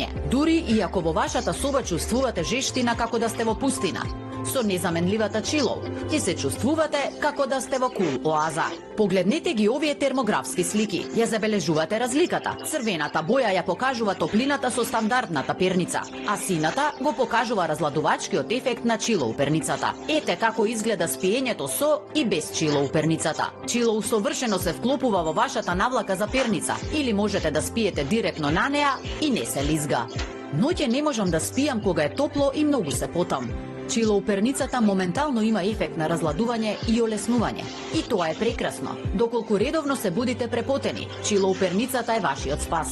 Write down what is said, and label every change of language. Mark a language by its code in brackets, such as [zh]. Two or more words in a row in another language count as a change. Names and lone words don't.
[mk] Дури и ако во вашата соба чувствувате жештина како да сте во пустина, со незаменливата Chillow ќе се чувствувате како да сте во кул оаза. Погледнете ги овие термографски слики. Ја забележувате разликата. Црвената боја ја покажува топлината со стандардната перница, а сината го покажува разладувачкиот ефект на Chillow перницата. Ете како изгледа спиењето со и без Chillow перницата. Chillow совршено се вклопува во вашата навлака за перница или можете да спиете директно на неа и не се лизга. Ноќе не можам да спијам кога е топло и многу се потам. Chillow перницата моментално има ефект на разладување и олеснување. И тоа е прекрасно. Доколку редовно се будите препотени, Chillow перницата е вашиот спас.